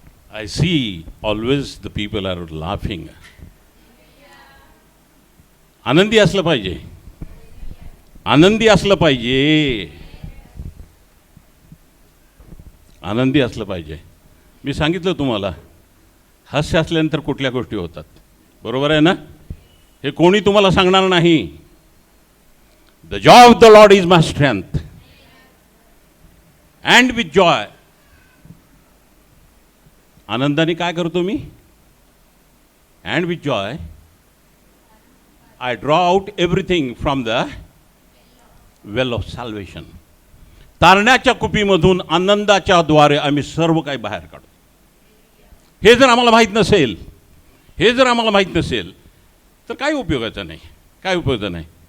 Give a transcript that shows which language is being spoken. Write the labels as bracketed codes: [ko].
[en] I see always the people are laughing. [mr] आनंदी असलं पाहिजे, आनंदी असलं पाहिजे, आनंदी असलं पाहिजे. मी सांगितलं तुम्हाला, हास्य असल्यानंतर कुठल्या गोष्टी होतात, बरोबर आहे ना? हे कोणी तुम्हाला सांगणार नाही. [en] The joy of the Lord is my strength. And with joy. [mr] आनंदाने काय करतो मी? [en] And with joy, I draw out everything from the well of salvation. [mr] तारण्याच्या कुपीमधून आनंदाच्या द्वारे आम्ही सर्व काही बाहेर काढतो. हे जर आम्हाला माहीत नसेल, हे जर आम्हाला माहीत नसेल तर काही उपयोगाचं नाही, काय उपयोगाचं नाही.